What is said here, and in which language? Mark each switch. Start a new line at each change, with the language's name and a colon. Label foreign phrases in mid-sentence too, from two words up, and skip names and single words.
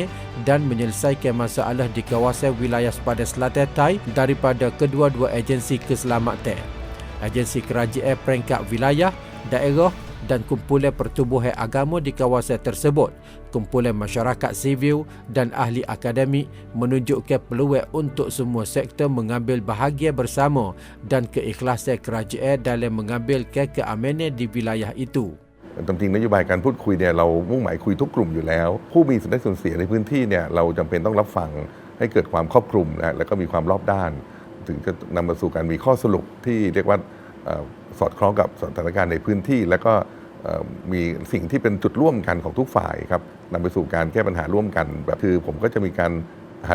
Malay: dan menyelesaikan masalah di kawasan wilayah sepadan selatan Thai daripada kedua-dua agensi keselamatan, agensi kerajaan peringkat wilayah, daerah dan kumpulan pertubuhan agama di kawasan tersebut, kumpulan masyarakat sivil dan ahli akademik menunjukkan peluang untuk semua sektor mengambil bahagian bersama dan keikhlasan kerajaan dalam mengambil keamanan di wilayah itu.
Thai: ตามจริงนโยบายการพูดคุยเนี่ยเรามุ่งหมายคุยทุกกลุ่มอยู่แล้วผู้มีส่วนได้ส่วนเสียในพื้นที่เนี่ยเราจำเป็นต้องรับฟังให้เกิดความครอบคลุมนะแล้วก็มีความรอบด้านถึงจะนำมาสู่การมีข้อสรุปที่เรียกว่าสอดคล้องกับสถานการณ์ในพื้นที่แล้วก็มีสิ่งที่เป็นจุดร่วมกันของทุกฝ่ายครับนำไปสู่การแก้ปัญหาร่วมกันแบบคือผมก็จะมีการหา